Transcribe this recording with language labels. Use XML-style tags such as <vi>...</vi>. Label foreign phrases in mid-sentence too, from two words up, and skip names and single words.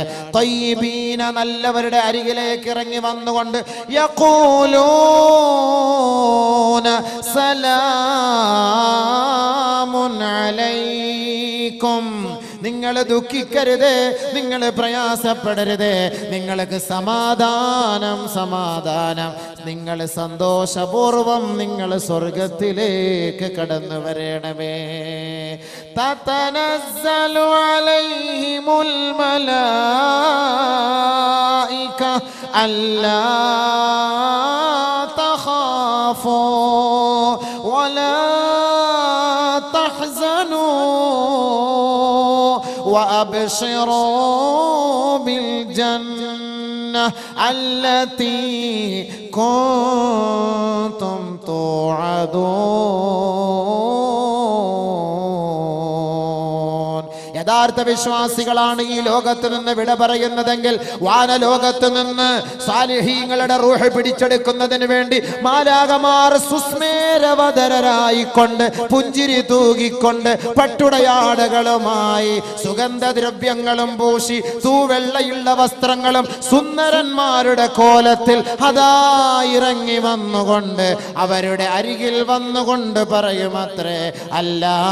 <ml>തയ്യിബീന, നല്ലവരുടെ അരികിലേക്ക് ഇറങ്ങി വന്നുകൊണ്ട്</ml> <ar>يقولون سلام عليكم,</ar> <ml>നിങ്ങൾ ദുഃഖിക്കരുത്, നിങ്ങൾ പ്രയാസപ്പെടരുത്, നിങ്ങൾക്ക് സമാധാനം, സമാധാനം, നിങ്ങൾ സന്തോഷപൂർവം നിങ്ങൾ സ്വർഗത്തിലേക്ക് കടന്നു വരണമേ.</ml> <ar>تتنزل عليهم الملائكة ألا تخافوا ولا وأبشروا بالجنة التي كنتم توعدون.</ar> <ml>യഥാർത്ഥ വിശ്വാസികളാണ് ഈ ലോകത്ത് നിന്ന് വിട പറയുന്നതെങ്കിൽ വാനലോകത്ത് നിന്ന് സാലിഹീങ്ങളുടെ റൂഹ് പിടിച്ചെടുക്കുന്നതിന് വേണ്ടി മാലാകമാർ സുസ്മേരവതരായിക്കൊണ്ട്, പുഞ്ചിരി തൂകിക്കൊണ്ട്, പട്ടുടയാടകളുമായി, സുഗന്ധദ്രവ്യങ്ങളും പൂശി, തൂവെള്ളയുള്ള വസ്ത്രങ്ങളും സുന്ദരന്മാരുടെ കോലത്തിൽ അതാ ഇറങ്ങി വന്നുകൊണ്ട് അവരുടെ അരികിൽ വന്നുകൊണ്ട് പറയുമത്രേ, അല്ലാ</ml>